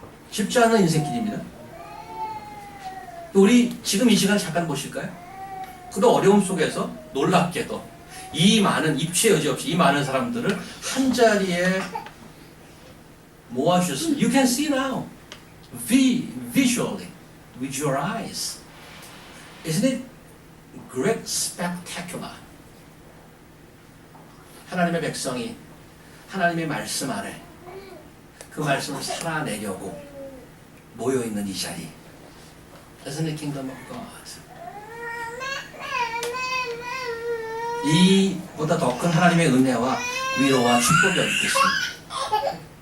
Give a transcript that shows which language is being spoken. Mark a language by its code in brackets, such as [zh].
[ko] 쉽지 않은 인생길입니다. 우리 지금 이 시간 잠깐 보실까요? 그도 어려움 속에서 놀랍게도 이 많은 입체 여지 없이 이 많은 사람들을 한 자리에 모아주셨습니다. [en] You can see now, visually, with your eyes. Isn't it great, spectacular? [ko] 하나님의 백성이 하나님의 말씀 아래 그 말씀을 살아내려고 모여있는 이 자리. [en] Isn't it kingdom of God? [ko] 이보다 더 큰 하나님의 은혜와 위로와 축복이 어디 있겠습니까?